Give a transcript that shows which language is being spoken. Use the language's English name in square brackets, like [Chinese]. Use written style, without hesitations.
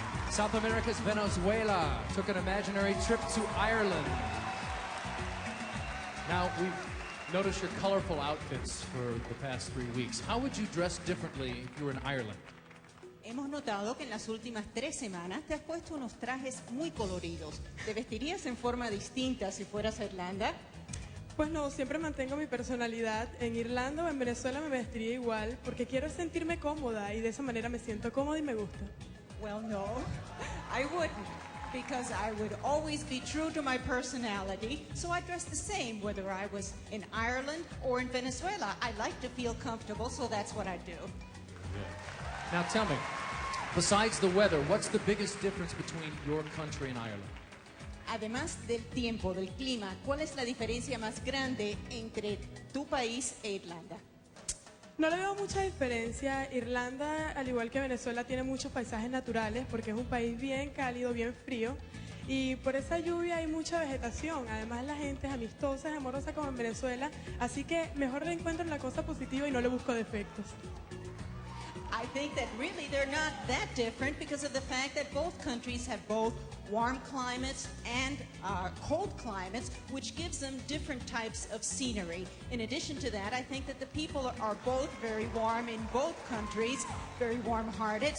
[English] South America's Venezuela took an imaginary trip to Ireland. Now, we've noticed your colorful outfits for the past 3 weeks. How would you dress differently if you were in Ireland? [Spanish] Hemos notado que en las últimas 3 semanas te has puesto unos trajes muy coloridos. ¿Te vestirías en forma distinta si fueras a Irlanda? Pues no, siempre mantengo mi personalidad. En Irlanda o en Venezuela me vestiría igual porque quiero sentirme cómoda y de esa manera me siento cómoda y me gusta. [English] Well, no, I wouldn't, because I would always be true to my personality, so I dress the same whether I was in Ireland or in Venezuela. I like to feel comfortable, so that's what I do. Now tell me, besides the weather, what's the biggest difference between your country and Ireland? [Spanish] Además del tiempo, del clima, ¿cuál es la diferencia más grande entre tu país e Irlanda? No le veo mucha diferencia. Irlanda, al igual que Venezuela, tiene muchos paisajes naturales porque es un país bien cálido, bien frío. Y por esa lluvia hay mucha vegetación. Además, la gente es amistosa, es amorosa como en Venezuela. Así que mejor le encuentro la cosa positiva y no le busco defectos. [English] I think that really they're not that different because of the fact that both countries have both warm climates and cold climates, which gives them different types of scenery. In addition to that, I think that the people are both very warm in both countries, very warm-hearted.